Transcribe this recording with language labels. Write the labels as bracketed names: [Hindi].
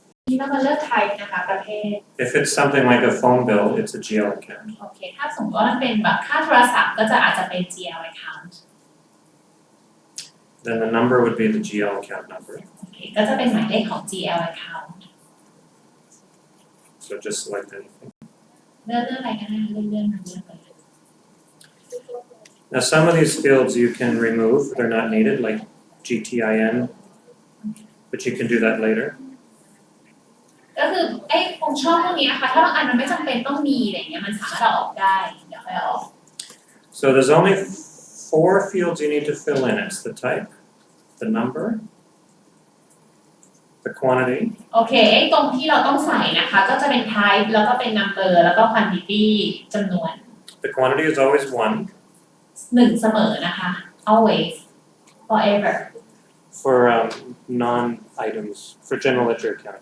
[Thai] นี่เรามาเลือก type นะคะประเภท [English] if it's something like a phone bill, it's a GL account. [Thai] โอเคถ้าสมมติว่ามันเป็นแบบค่าโทรศัพท์ก็จะอาจจะเป็น GL account [English] Then the number would be the GL account number. [Thai] โอเคก็จะเป็นหมายเลขของ GL account [English] So just select anything. [Thai] เลือกอะไรก็ได้เลื่อนมาเลื่อนไป [English] Now some of these fields you can remove, they're not needed, like GTIN, but you can do that later. [Thai] ก็คือไอ้ตรงช่องพวกนี้นะคะถ้าบางอันมันไม่จำเป็นต้องมีอะไรเงี้ยมันสามารถเอาออกได้เดี๋ยวค่อยเอาออก [English] So there's only 4 fields you need to fill in. It's the type, the number, the quantity, [Thai] โอเคไอ้ตรงที่เราต้องใส่นะคะก็จะเป็น type แล้วก็เป็น number แล้วก็ quantity จำนวน [English] the quantity is always 1. [Thai] 1เสมอนะคะ [English] always forever For non-items, for general ledger account.